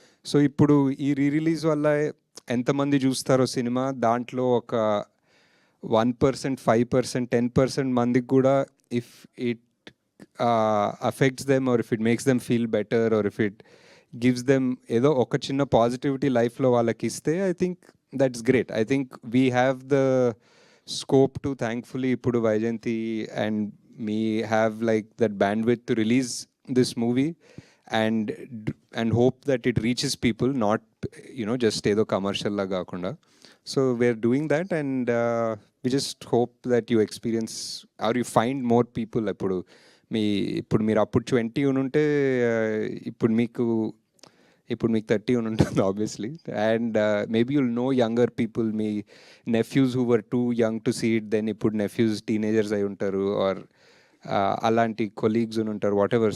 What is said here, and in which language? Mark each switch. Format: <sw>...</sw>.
<te>So ఇప్పుడు ఈ release వల్ల ఎంతమంది చూస్తారో సినిమా, దాంట్లో ఒక 1%, 5%, 10% మందికి కూడా</te> <en>if it affects them or if it makes them feel better or if it gives them</en> <te>ఏదో ఒక చిన్న పాజిటివిటీ లైఫ్లో వాళ్ళకి ఇస్తే</te> <en>I think that's great. I think we have the scope to thankfully ఇప్పుడు Vyjayanthi and me have like that bandwidth to release this movie and hope that it reaches people, not just</en> <te>ఏదో commercial లా కాకుండా.</te> <en>So we're doing that and we just hope that you experience or you find more people.</en> <te>ఇప్పుడు మీరు అప్పుడు 20 ఉంటే ఇప్పుడు మీకు 30 ఉంటుంది obviously.</te> <en>and maybe you'll know younger people, మీ nephews who were too young to see it, then ఇప్పుడు nephews teenagers</en> <te>అయి ఉంటారు</te> <en>or</en> <te>అలాంటి కొలీగ్స్ ఉంటారు</te> <en>Whatever.</en>